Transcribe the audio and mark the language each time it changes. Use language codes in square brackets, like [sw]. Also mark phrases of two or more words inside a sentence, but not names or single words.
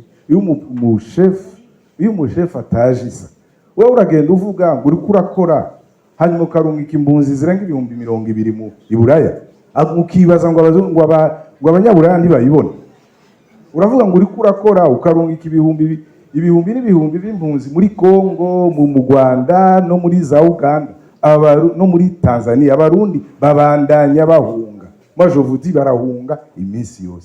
[rn] Iyo umushefu ataje isa, wewe uragenda uvuga ngo uriko urakora, hanyuma ukarungika impunzi zirenga 200,000 mu Iburaya, ukibaza ngo abanyaburaya ntibayibona. Uravuga ngo uriko urakora, ukarungika ibihumbi n'ibihumbi b'impunzi muri Kongo, mu Rwanda no muri za Uganda, no muri Tanzania. Abarundi babandanya bahunga, [fr] moi je vous dis [rn] barahunga iminsi yose.